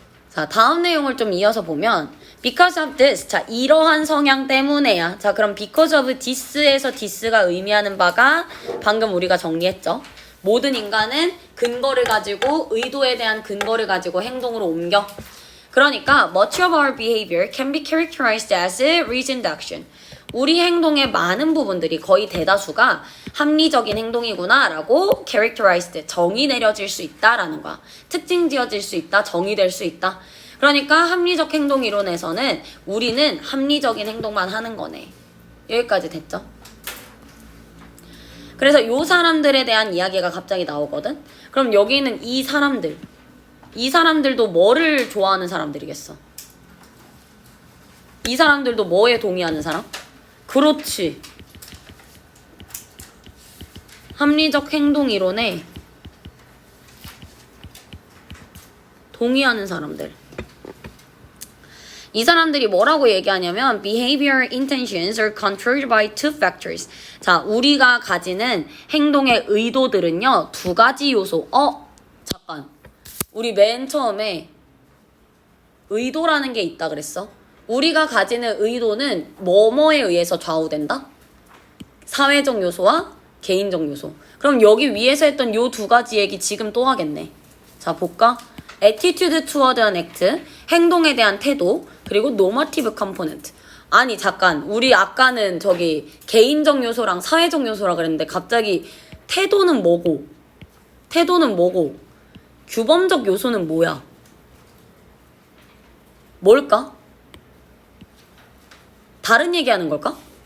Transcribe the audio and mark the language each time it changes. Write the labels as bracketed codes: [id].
[ko] 자, 다음 내용을 좀 이어서 보면 [en] because of this, [ko] 자, 이러한 성향 때문에야. 자, 그럼 [en] because of this [ko] 에서 this가 의미하는 바가 방금 우리가 정리했죠. 모든 인간은 근거를 가지고 의도에 대한 근거를 가지고 행동으로 옮겨. [en] 그러니까 much of our behavior can be characterized as a reasoned action. [ko] 우리 행동의 많은 부분들이 거의 대다수가 합리적인 행동이구나 라고 characterized, 정의 내려질 수 있다라는 거야. 특징 지어질 수 있다, 정의될 수 있다. 그러니까 합리적 행동 이론에서는 우리는 합리적인 행동만 하는 거네. 여기까지 됐죠? 그래서 요 사람들에 대한 이야기가 갑자기 나오거든? 그럼 여기는 이 사람들도 뭐를 좋아하는 사람들이겠어? 이 사람들도 뭐에 동의하는 사람? 그렇지. 합리적 행동 이론에 동의하는 사람들. 이 사람들이 뭐라고 얘기하냐면 [en] behavior intentions are controlled by two factors. [ko] 자, 우리가 가지는 행동의 의도들은요, 두 가지 요소. 잠깐. 우리 맨 처음에 의도라는 게 있다 그랬어. 우리가 가지는 의도는 뭐뭐에 의해서 좌우된다? 사회적 요소와 개인적 요소. 그럼 여기 위에서 했던 요 두 가지 얘기 지금 또 하겠네. 자, 볼까? [en] attitude toward an act, [ko] 행동에 대한 태도, 그리고 [en] normative component. [ko] 아니, 잠깐. 우리 아까는 저기 개인적 요소랑 사회적 요소라 그랬는데 갑자기 태도는 뭐고? 태도는 뭐고? 규범적 요소는 뭐야? 뭘까? 다른 얘기하는 걸까?